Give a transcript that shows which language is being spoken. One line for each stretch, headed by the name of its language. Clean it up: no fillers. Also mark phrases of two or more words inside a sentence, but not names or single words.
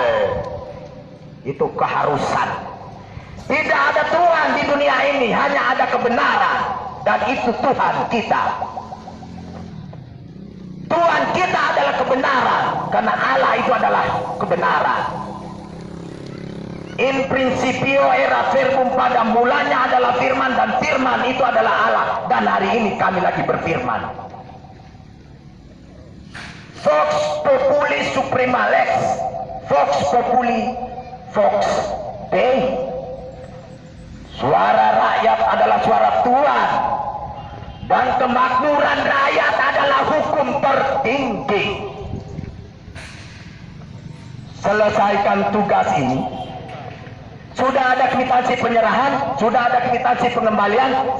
Indonesian: Itu keharusan. Tidak ada Tuhan di dunia ini, hanya ada kebenaran, dan itu Tuhan kita. Tuhan kita adalah kebenaran, karena Allah itu adalah kebenaran.
Latin: In principio era verbum,
Indonesian: pada mulanya adalah firman, dan firman itu adalah Allah. Dan hari ini kami lagi berfirman.
Latin: Vox populi suprema lex, vox populi vox Dei.
Indonesian: Suara rakyat adalah suara Tuhan, dan kemakmuran rakyat adalah hukum tertinggi. Selesaikan tugas ini. Sudah ada kwitansi penyerahan, sudah ada kwitansi pengembalian.